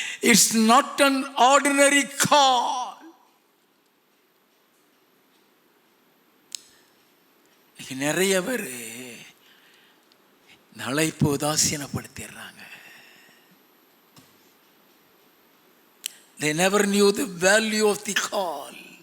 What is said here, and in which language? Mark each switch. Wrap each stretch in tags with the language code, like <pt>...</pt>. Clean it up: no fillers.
<en>It's not an ordinary call.</en> <ta>நிறைய பேர் இந்த அழைப்பு உதாசீனப்படுத்திடுறாங்க.</ta> <en>They never knew the value of the call.</en>